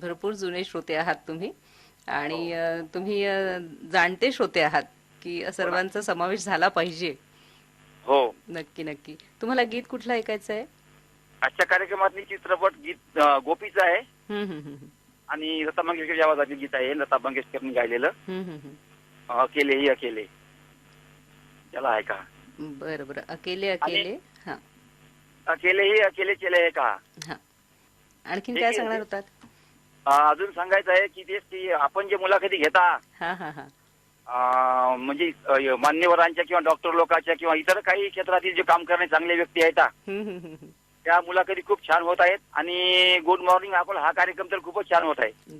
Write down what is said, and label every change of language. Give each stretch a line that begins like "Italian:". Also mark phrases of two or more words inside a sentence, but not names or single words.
Marathi: भरपूर जुने श्रोते आहात तुम्ही आणि तुम्ही जाणते श्रोते आहात की सर्वांचा समावेश झाला पाहिजे. हो, नक्की नक्की. तुम्हाला गीत कुठलं ऐकायचं आहे? आजच्या कार्यक्रमातली चित्रपट गीत गोपीचं आहे हम्म, हम्म, हम्म. आणि लता मंगेशकर आवाजातील गीत आहे. लता मंगेशकरनी गायलेलं हम्म, हम्म, हम्म. अकेले ही अकेले. त्याला आहे का? बरं बरं. अकेले अकेले. हा अकेले ही अकेले चले आहे का? हा. आणखीन काय सांगणार होतात? अजून सांगायचं आहे की तेच की आपण जे मुलाखती घेता हा हा हा म्हणजे मान्यवरांच्या किंवा डॉक्टर लोकांच्या किंवा इतर काही क्षेत्रातील जे काम करणारे चांगले व्यक्ती आहेत हम्म, हम्म, हम्म. त्या मुलाखती खूप छान होत आहेत आणि गुड मॉर्निंग अकोला हा कार्यक्रम तर खूपच छान होत आहे.